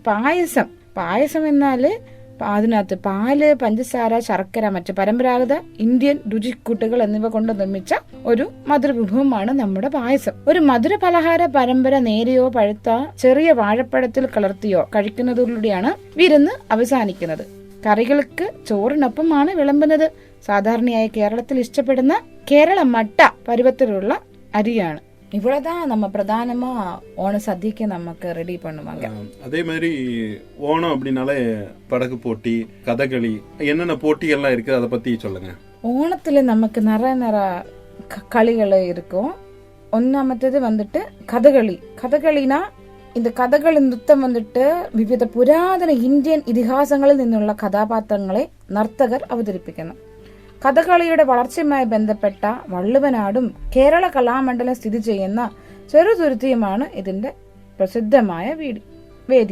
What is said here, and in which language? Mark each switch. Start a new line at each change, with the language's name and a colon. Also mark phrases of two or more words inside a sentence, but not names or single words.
Malayalam: പായസം എന്നാല് അതിനകത്ത് പാല്, പഞ്ചസാര, ശർക്കര, മറ്റ് പരമ്പരാഗത ഇന്ത്യൻ രുചിക്കൂട്ടുകൾ എന്നിവ കൊണ്ട് നിർമ്മിച്ച ഒരു മധുരവിഭവമാണ് നമ്മുടെ പായസം. ഒരു മധുര പലഹാര പരമ്പര നേരെയോ പഴുത്ത ചെറിയ വാഴപ്പഴത്തിൽ കലർത്തിയോ കഴിക്കുന്നതിലൂടെയാണ് വിരുന്ന് അവസാനിക്കുന്നത്. കറികൾക്ക് ചോറിനൊപ്പമാണ് വിളമ്പുന്നത്. സാധാരണയായി കേരളത്തിൽ ഇഷ്ടപ്പെടുന്ന കേരള മട്ട പരുവത്തിലുള്ള അരിയാണ്.
Tamil: இவ்வளவுதான் நம்ம பிரதானமா ஓண சദ്യக்கு நமக்கு ரெடி பண்ணுவாங்க. அதே மாதிரி ஓணம் அப்படின்னாலே படகு போட்டி, கதகளி, என்னென்ன போட்டிகள்லாம் இருக்கு அதை பத்தி சொல்லுங்க. ஓணத்துல நமக்கு நிறைய களிகள் இருக்கும். ஒன்னாமத்தது வந்துட்டு கதகளி. கதகளினா இந்த
Malayalam: കഥകളി നൃത്തം വന്നിട്ട് വിവിധ പുരാതന ഇന്ത്യൻ ഇതിഹാസങ്ങളിൽ നിന്നുള്ള കഥാപാത്രങ്ങളെ നർത്തകർ അവതരിപ്പിക്കുന്നു. കഥകളിയുടെ വളർച്ചയുമായി ബന്ധപ്പെട്ട വള്ളുവനാടും കേരള കലാമണ്ഡലം സ്ഥിതി ചെയ്യുന്ന ചെറുതുരുത്തിയുമാണ് ഇതിന്റെ പ്രസിദ്ധമായ വേദി.